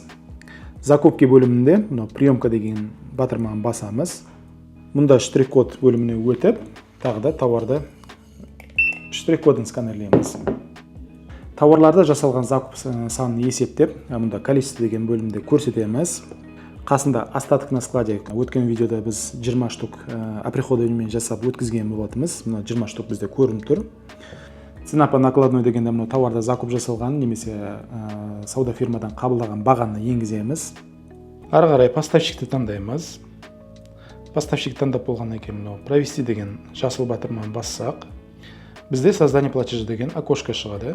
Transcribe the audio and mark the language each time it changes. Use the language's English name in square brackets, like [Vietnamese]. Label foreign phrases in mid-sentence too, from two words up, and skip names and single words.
[Kazakh] Закупки бөлімінде приемка деген батырманы басамыз. Мұнда штрих-код бөліміне өтіп, тағы да тауарды штрих-кодын сканерлейміз. Тауарларда жасалған закуп санын есептеп, мұнда количество деген бөлімде көрсетеміз. [Russian] Қасында остаток на складе. [Kazakh] Өткен видеода біз 20 штук оприходованиемен жасап өткізген болатынбыз. 20 штук бізде көрініп тұр. [Russian] Цена по накладной [Kazakh] дегенде тауарда закуп жасалған немесе сауда фирмадан қабылдаған бағаны енгіземіз. Ары қарай поставщикті таңдаймыз. Поставщик таңдап болғаннан кейін провести деген жасыл батырманы бассақ, бізде [Russian] создание платежа [Kazakh] деген окошко шығады.